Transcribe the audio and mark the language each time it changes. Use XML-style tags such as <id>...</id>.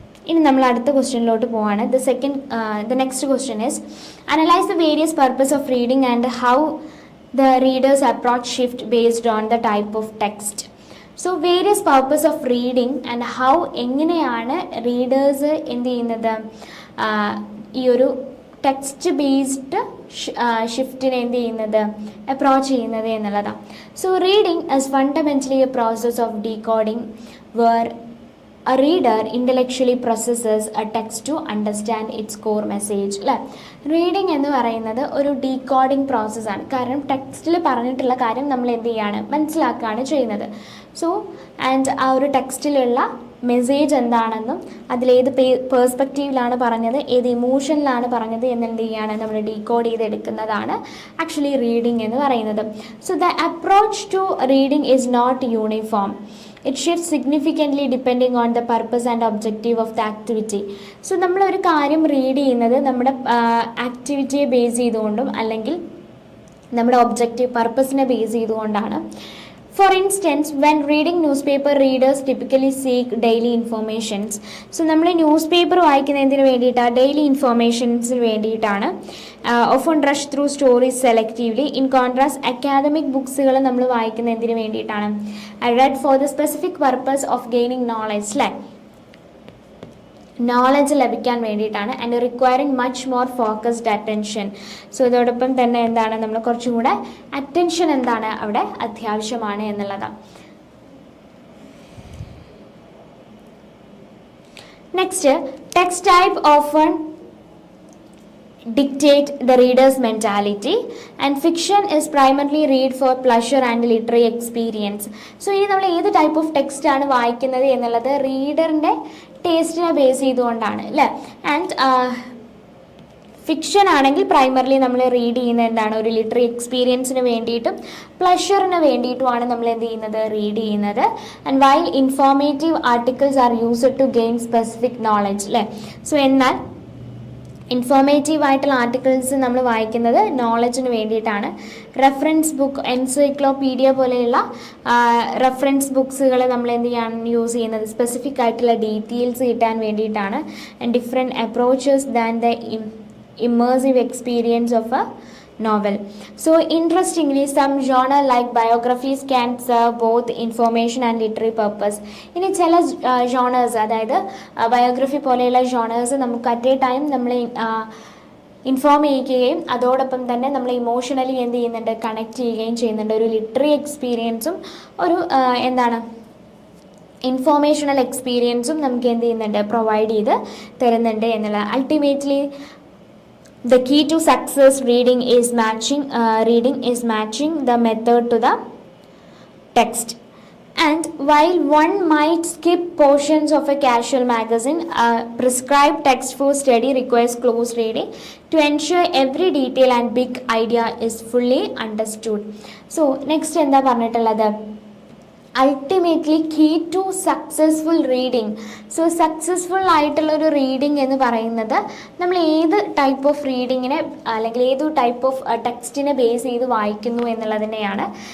<ml>ഇനി നമ്മൾ അടുത്ത ക്വസ്റ്റ്യനിലോട്ട് പോവാണ്.</ml> <en>The next question is analyse the various purpose of reading and how the readers approach shift based on the type of text.</en> <ml>So</ml> <en>various purpose of reading and how,</en> <ml>എങ്ങനെയാണ് readers എന്ത് ചെയ്യുന്നത്, ഈ ഒരു text based ഷിഫ്റ്റിനെ എന്ത് ചെയ്യുന്നത്, approach ചെയ്യുന്നത് എന്നുള്ളതാണ്.</ml> <en>So reading is fundamentally a process of decoding where a reader intellectually processes a text to understand its core message അല്ലേ.</en> <ml>റീഡിംഗ് എന്ന് പറയുന്നത് ഒരു ഡീകോഡിംഗ് പ്രോസസ്സാണ്. കാരണം ടെക്സ്റ്റിൽ പറഞ്ഞിട്ടുള്ള കാര്യം നമ്മൾ എന്ത് ചെയ്യാണ്, മനസ്സിലാക്കുകയാണ് ചെയ്യുന്നത്. സോ ആൻഡ് ആ ഒരു ടെക്സ്റ്റിലുള്ള മെസ്സേജ് എന്താണെന്നും അതിലേത് പേഴ്സ്പെക്റ്റീവിലാണ് പറഞ്ഞത്, ഏത് ഇമോഷനിലാണ് പറഞ്ഞത് എന്നെന്ത് ചെയ്യാണ് നമ്മൾ ഡീകോഡ് ചെയ്തെടുക്കുന്നതാണ് ആക്ച്വലി റീഡിംഗ് എന്ന് പറയുന്നത്.</ml> <en>So the approach to reading is not uniform. It shifts significantly depending on the purpose and objective of the activity.</en> <ml>So നമ്മളൊരു കാര്യം റീഡ് ചെയ്യുന്നത് നമ്മുടെ ആക്ടിവിറ്റിയെ ബേസ് ചെയ്തുകൊണ്ടും അല്ലെങ്കിൽ നമ്മുടെ ഒബ്ജക്റ്റീവ് പർപ്പസിനെ ബേസ് ചെയ്തുകൊണ്ടാണ്.</ml> <en>For instance, when reading newspaper, readers typically seek daily informations.</en> <ml>So നമ്മൾ news paper വായിക്കുന്നതിന് വേണ്ടിയിട്ടാണ്, daily ഇൻഫോർമേഷൻസിന് വേണ്ടിയിട്ടാണ്.</ml> <en>often rush through stories selectively. In contrast,</en> <ml>academic ബുക്സുകൾ നമ്മൾ വായിക്കുന്നതിന് വേണ്ടിയിട്ടാണ്.</ml> <en>I read for the specific purpose of gaining knowledge, അല്ലേ,</en> <ml>knowledge ലഭിക്കാൻ വേണ്ടിയിട്ടാണ്.</ml> <en>And requiring much more focused attention.</en> <ml>So ഇതോടൊപ്പം തന്നെ എന്താണ്, നമ്മൾ കുറച്ചും കൂടെ അറ്റൻഷൻ എന്താണ് അവിടെ അത്യാവശ്യമാണ് എന്നുള്ളതാണ്.</ml> <en>Next, text type often dictate the reader's mentality and fiction is primarily read for pleasure and literary experience.</en> <ml>So ഇനി നമ്മൾ ഏത് ടൈപ്പ് ഓഫ് ടെക്സ്റ്റ് ആണ് വായിക്കുന്നത് എന്നുള്ളത് റീഡറിൻ്റെ ടേസ്റ്റിനെ ബേസ് ചെയ്തുകൊണ്ടാണ്, അല്ലേ. ആൻഡ് ഫിക്ഷൻ ആണെങ്കിൽ പ്രൈമർലി നമ്മൾ റീഡ് ചെയ്യുന്നത് എന്താണ്, ഒരു ലിറ്റററി എക്സ്പീരിയൻസിന് വേണ്ടിയിട്ടും പ്ലഷറിന് വേണ്ടിയിട്ടുമാണ് നമ്മൾ എന്ത് ചെയ്യുന്നത്, റീഡ് ചെയ്യുന്നത്.</ml> <en>And while informative articles are used to gain specific knowledge, അല്ലേ.</en> <ml>സോ എന്നാൽ ഇൻഫോർമേറ്റീവ് ആയിട്ടുള്ള ആർട്ടിക്കിൾസ് നമ്മൾ വായിക്കുന്നത് നോളജിന് വേണ്ടിയിട്ടാണ്. റെഫറൻസ് ബുക്ക്, എൻസൈക്ലോപീഡിയ പോലെയുള്ള റെഫറൻസ് ബുക്സുകൾ നമ്മൾ എന്ത് ചെയ്യാണ് യൂസ് ചെയ്യുന്നത്, സ്പെസിഫിക് ആയിട്ടുള്ള ഡീറ്റെയിൽസ് കിട്ടാൻ വേണ്ടിയിട്ടാണ്.</ml> <en>And different approaches than the immersive experience of a novel. So interestingly, some genre like biographies can serve both information and literary purpose.</en> <ml>ഇനി ചില ജോണേഴ്സ്, അതായത് ബയോഗ്രഫി പോലെയുള്ള ജോണേഴ്സ് നമുക്ക് അറ്റ് എ ടൈം നമ്മളെ inform ചെയ്യിക്കുകയും അതോടൊപ്പം തന്നെ നമ്മൾ ഇമോഷണലി എന്ത് ചെയ്യുന്നുണ്ട്, കണക്ട് ചെയ്യുകയും ചെയ്യുന്നുണ്ട്. ഒരു ലിറ്റററി എക്സ്പീരിയൻസും ഒരു എന്താണ് ഇൻഫോർമേഷണൽ എക്സ്പീരിയൻസും നമുക്ക് എന്ത് ചെയ്യുന്നുണ്ട്, പ്രൊവൈഡ് ചെയ്ത് തരുന്നുണ്ട് എന്നുള്ളത്.</ml> <en>Ultimately the key to success reading is matching the method to the text. And while one might skip portions of a casual magazine, prescribed text for study requires close reading to ensure every detail and big idea is fully understood. So next</en> <ml>എന്താ പറഞ്ഞിട്ടുള്ളത്,</ml> <en>Ultimately key to successful reading.</en> <ml>So successful ആയിട്ടുള്ളൊരു reading എന്ന് പറയുന്നത് നമ്മൾ ഏത് type of റീഡിങ്ങിനെ അല്ലെങ്കിൽ ഏത് type of ടെക്സ്റ്റിനെ base ചെയ്ത് വായിക്കുന്നു എന്നുള്ളതിനെയാണ്.</ml>